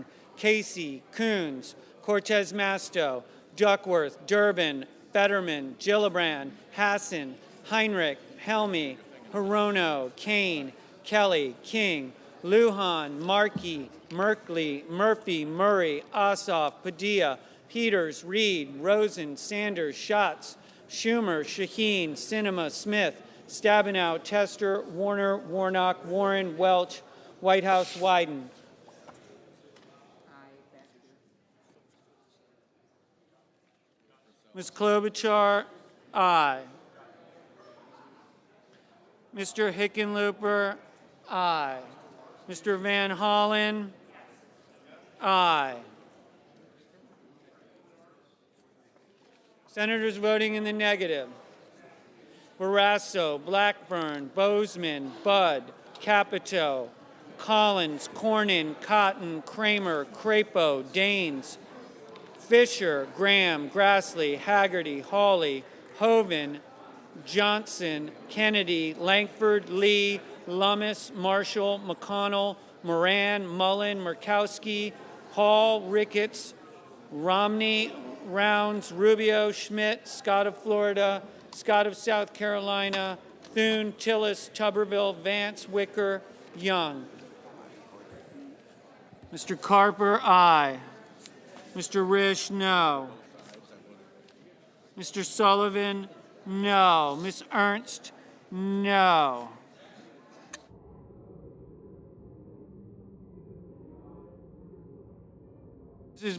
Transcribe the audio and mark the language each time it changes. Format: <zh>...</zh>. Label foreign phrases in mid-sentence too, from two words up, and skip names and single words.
<en>Casey, Coons, Cortez Masto, Duckworth, Durbin, Fetterman, Gillibrand, Hassan, Heinrich, Helmy, Hirono, Kane, Kelly, King, Lujan, Markey, Merkley, Murphy, Murray, Ossoff, Padilla, Peters, Reed, Rosen, Sanders, Schatz, Schumer, Shaheen, Sinema, Smith, Stabenow, Tester, Warner, Warnock, Warren, Welch, Whitehouse, Wyden. Ms. Klobuchar, aye. Mr. Hickenlooper, aye. Mr. Van Hollen, aye. Senators voting in the negative: Barrasso, Blackburn, Bozeman, Budd, Capito, Collins, Cornyn, Cotton, Kramer, Crapo, Daines, Fisher, Graham, Grassley, Haggerty, Hawley, Hoeven, Johnson, Kennedy, Lankford, Lee, Lummis, Marshall, McConnell, Moran, Mullen, Murkowski, Hall, Ricketts, Romney, Rounds, Rubio, Schmidt, Scott of Florida, Scott of South Carolina, Thune, Tillis, Tuberville, Vance, Wicker, Young. Mr. Carper, aye. Mr. Risch, no. Mr. Sullivan, no. Ms. Ernst, no. Mrs.</en>